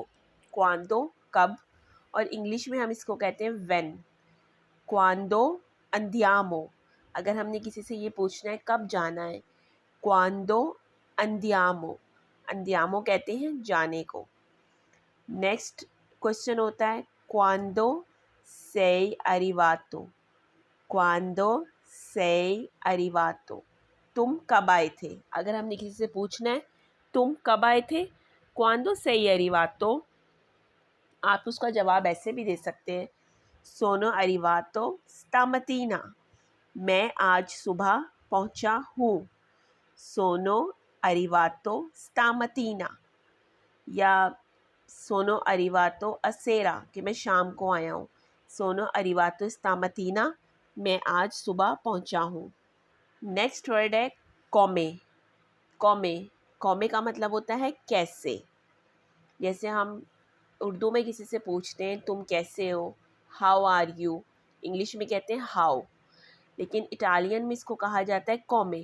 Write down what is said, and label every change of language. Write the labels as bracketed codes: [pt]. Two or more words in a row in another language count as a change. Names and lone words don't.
[ur] کوانڈو کب، اور انگلش میں ہم اس کو کہتے ہیں وہین. [it] quando andiamo, [ur] اگر ہم نے کسی سے یہ پوچھنا ہے کب جانا ہے, [it] quando andiamo, [ur] اندیامو کہتے ہیں جانے کو. [en] next question [ur] ہوتا ہے [it] quando sei arrivato. quando sei arrivato, [ur] تم کب آئے تھے. اگر ہم نے کسی سے پوچھنا ہے تم کب آئے تھے, [it] quando sei arrivato, [ur] آپ اس کا جواب ایسے بھی دے سکتے ہیں [it] sono arrivato stamattina, [ur] میں آج صبح پہنچا ہوں. [it] sono arrivato stamattina। या sono arrivato a sera, [ur] کہ میں شام کو آیا ہوں. [it] sono arrivato stamattina, [ur] میں آج صبح پہنچا ہوں. [en] next word [ur] ہے کومے. کومے کومے کا مطلب ہوتا ہے کیسے۔ جیسے ہم اردو میں کسی سے پوچھتے ہیں تم کیسے ہو, [en] how are you, [ur] انگلش میں کہتے ہیں ہاؤ، لیکن اٹالین میں اس کو کہا جاتا ہے کومے.